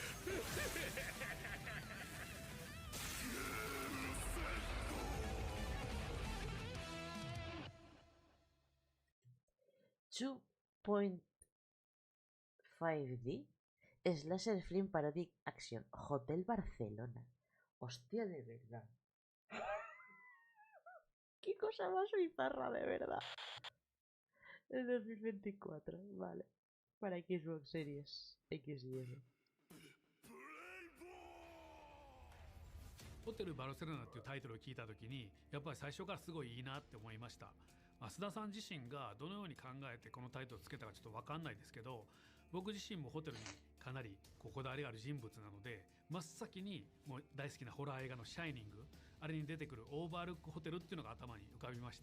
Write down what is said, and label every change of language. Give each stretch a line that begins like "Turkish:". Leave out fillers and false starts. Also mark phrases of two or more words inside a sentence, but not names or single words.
English: 2.5D Slasher Film Parodic Action Hotel Barcelona.
Spanish: Hostia, de verdad. Qué cosa más bizarra, de verdad. El 2024, vale. Para Xbox Series X y S.
Japanese: ホテルバルセロナっていうタイトルを聞いた時にやっぱり最初からすごいいいなって思いました。増田さん自身がどのように考えてこのタイトルをつけたかちょっと分かんないですけど、僕自身もホテルにかなりここだわりがある人物なので、真っ先にもう大好きなホラー映画のシャイニング、あれに出てくるオーバールックホテルっていうのが頭に浮かびました。